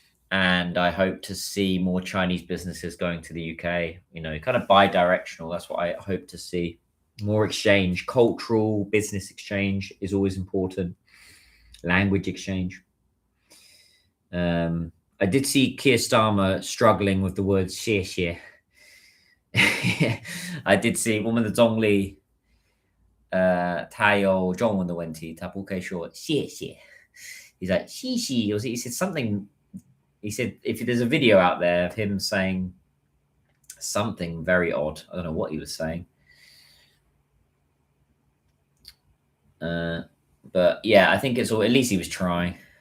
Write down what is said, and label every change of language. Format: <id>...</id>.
<en>And I hope to see more Chinese businesses going to the UK, kind of bi-directional. That's what I hope to see. More exchange, cultural business exchange is always important. Language exchange. I did see Keir Starmer struggling with the word "xie xie." I did see</en> <zh>我们的总理他有中文的问题，他不可以说谢谢。</zh> <en>He's like 谢谢.He said something. He said if there's a video out there of him saying something very odd, I don't know what he was saying. But yeah, I think it's all. At least he was trying.</en>